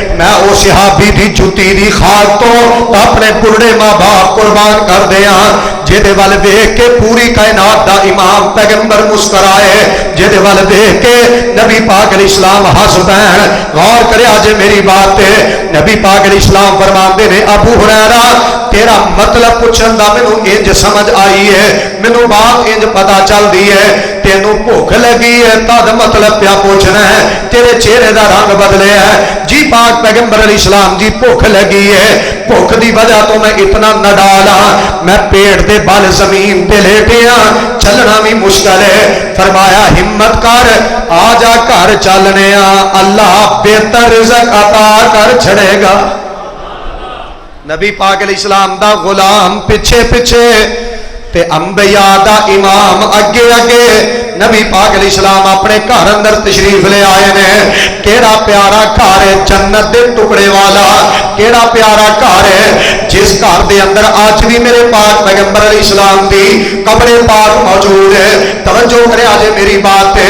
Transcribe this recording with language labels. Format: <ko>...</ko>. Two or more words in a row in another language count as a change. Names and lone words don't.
<pa>میں او صحابی دی جُتی دی خاک تو اپنے بڑھے ماں باپ قربان کر دیا جہدے وال دیکھ کے پوری کائنات دا امام پیغمبر مسکرائے، جہدے وال دیکھ کے نبی پاک</pa> <ar>علیہ السلام</ar> <pa>ہنس پین. غور کرے آج میری بات ہے. نبی پاک</pa> <ar>علیہ السلام</ar> <pa>فرماندے نے ابو ہریرہ تیرا مطلب پوچھن دا مینوں انج سمجھ آئی ہے، مینوں بات انج پتہ چل دی ہے، تینوں بھوک لگی ہے تد مطلب پیا پوچھنا ہے، تیرے چہرے دا رنگ بدلے ہے. جی پاک پیغمبر</pa> <ar>علیہ السلام</ar> <pa>جی بھوک لگی ہے، بھوک دی وجہ تو میں اتنا نڈال ہاں، میں پیٹ دے بل زمین تے لیٹے ہاں، چلنا بھی مشکل ہے. فرمایا ہمت کر آ جا گھر چلنے ہاں، اللہ بہتر رزق عطا کر چھڑے گا. نبی پاک</pa> <ar>علیہ السلام</ar> <pa>دا غلام پیچھے پیچھے تے انبیاء دا امام اگے اگے. نبی پاک</pa> <ar>علیہ السلام</ar> <pa>اپنے گھر اندر تشریف لے آئے نے. کیڑا پیارا گھر ہے جنت دے ٹکڑے والا، کیڑا پیارا گھر ہے جس گھر دے اندر آج بھی میرے پاک پیغمبر</pa> <ar>علیہ السلام</ar> <pa>دی قبر پاک موجود ہے. توجہ کرے آج میری بات ہے.</pa>